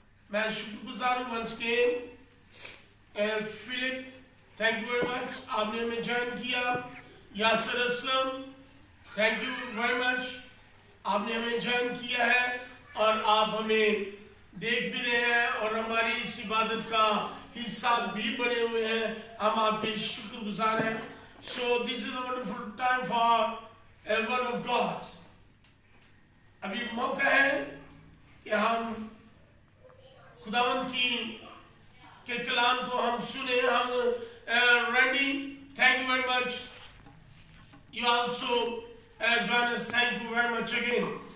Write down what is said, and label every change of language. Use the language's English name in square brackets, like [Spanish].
[Hindi] मैं शुक्रगुजार हूँ वंश के Philip, [English] thank you very much, [Hindi] आपने हमें ज्वाइन किया। यासर Aslam, [English] thank you very much, [Hindi] आपने हमें ज्वाइन किया है और आप हमें देख भी रहे हैं और हमारी इस इबादत का हिस्सा भी बने हुए हैं। हम आपके शुक्रगुजार हैं। [English] So this is a wonderful time for a word of God. [Hindi] अभी मौका है कि हम खुदावंद के कलाम को हम सुने। [English] हम ready, thank you very much, you also join us, thank you very much again.